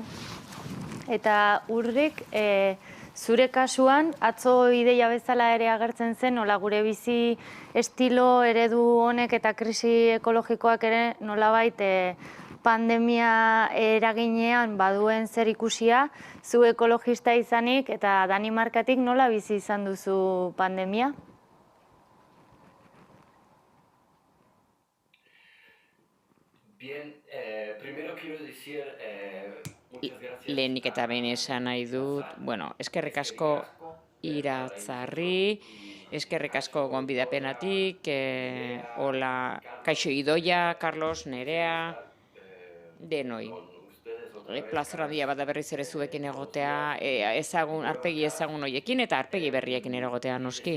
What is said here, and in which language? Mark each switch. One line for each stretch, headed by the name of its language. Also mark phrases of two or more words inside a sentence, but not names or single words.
Basque: Eta Urrik, zure kasuan, atzo ideia bezala ere agertzen zen, nola gure bizi estilo eredu honek eta krisi ekologikoak ere nolabait pandemia eraginean baduen zer ikusia, zu ekologista izanik eta Danimarkatik nola bizi izan duzu pandemia?
Spanish: Bien, primero quiero decir muchas gracias.
Basque: Lehenik eta behin esan nahi dut, eskerrik asko Iratzarri, eskerrik asko gonbidapenatik, hola, kaixo Idoia, Carlos, Nerea, denoi. Plazera handia bada berriz ere zuekin egotea, arpegi ezagun hoiekin eta arpegi berriekin egotea noski.